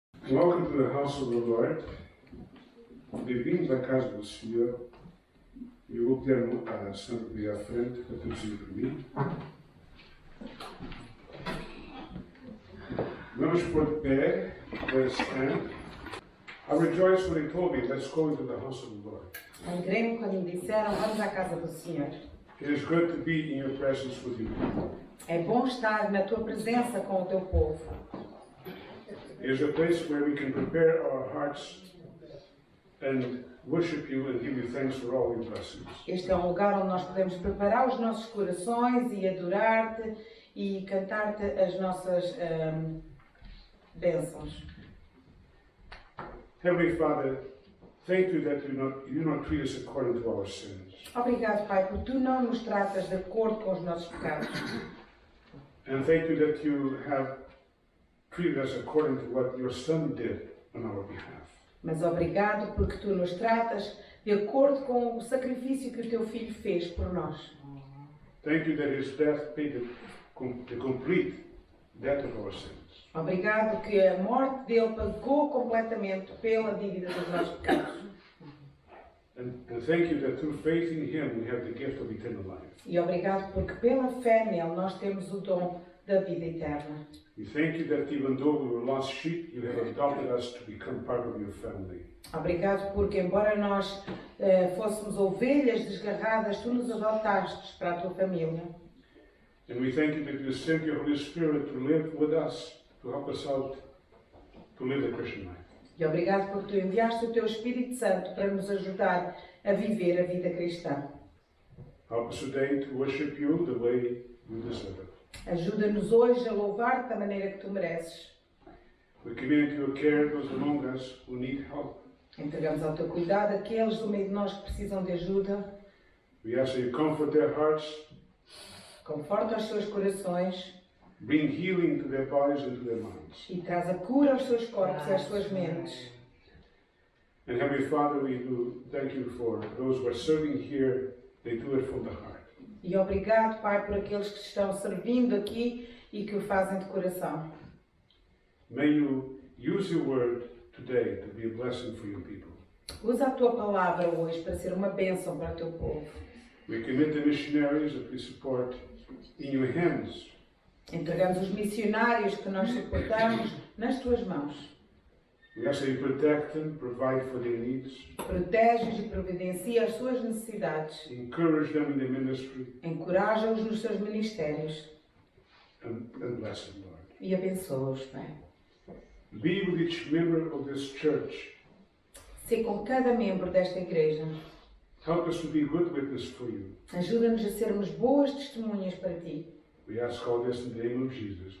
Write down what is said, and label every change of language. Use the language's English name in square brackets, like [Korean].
[English] Welcome to the house of the Lord. [Portuguese] Bem-vindos à casa do Senhor. Eu vou pedir a senhora vir à frente para traduzir para mim. Vamos pôr de pé. [English] Let's stand. I rejoiced when he told me, let's go into the house of the Lord. [Portuguese] Alegrei-me quando me disseram, vamos à casa do Senhor. [English] It is good to be in your presence with you. [Portuguese] É bom estar na tua presença com o teu povo. [English] It is a place where we can prepare our hearts and worship you and give you thanks for all your blessings. [Portuguese] Este é um lugar onde nós podemos preparar os nossos corações e adorar-te e cantar-te as nossas bênçãos. [English] Heavenly Father, thank you that you do not treat us according to our sins. [Portuguese] Obrigado, Pai, porque tu não nos tratas de acordo com os nossos pecados. [English] And thank you that you have treated us according to what your Son did on our behalf. [Portuguese] Mas obrigado porque tu nos tratas de acordo com o sacrifício que o teu Filho fez por nós. [English] Thank you that his death paid the complete debt of our sins. [Portuguese] Obrigado que a morte dele pagou completamente pela dívida dos nossos pecados. [English] And thank you that through faith in him we have the gift of eternal life. [Portuguese] E obrigado porque pela fé nele nós temos o dom da vida eterna. [English] We thank you that even though we were lost sheep, you have adopted us to become part of your family. [Portuguese] Obrigado porque, embora nós fôssemos ovelhas desgarradas, tu nos adotaste para a tua família. [English] And we thank you that you sent your Holy Spirit to live with us, to help us out to live the Christian life. [Portuguese] E obrigado porque tu enviaste o teu Espírito Santo para nos ajudar a viver a vida cristã. [English] Help us today to worship you the way you deserve it. [Portuguese] Ajuda-nos hoje a louvar-te da maneira que tu mereces. [English] We commit to your care those among us who need help. [Portuguese] Entregamos ao teu cuidado aqueles do meio de nós que precisam de ajuda. [English] We ask that you comfort their hearts, [Portuguese] Conforta os seus corações [English] bring healing to their bodies and to their minds. [Portuguese] e traz a cura aos seus corpos e às suas mentes. [English] And Heavenly Father, we do thank you for those who are serving here. They do it from the heart. [Portuguese] E obrigado, Pai, por aqueles que estão servindo aqui e que o fazem de coração. [English] May you use your word today to be a blessing for your people. [Portuguese] Usa a tua palavra hoje para ser uma bênção para o teu povo. [English] We commit the missionaries that we support in your hands. [Portuguese] Entregamos os missionários que nós suportamos nas tuas mãos. [English] We ask that you protect them, provide for their needs, [Portuguese] Protege-os e providencia as suas necessidades. [English] encourage them in their ministry, [Portuguese] Encoraja-os nos seus ministérios [English] and bless them, Lord. [Portuguese] e abençoa-os, Pai. [English] Be with each member of this church. [Portuguese] Sê com cada membro desta igreja. [English] Help us to be good witness for you. [Portuguese] Ajuda-nos a sermos boas testemunhas para ti. [English] We ask all this in the name of Jesus.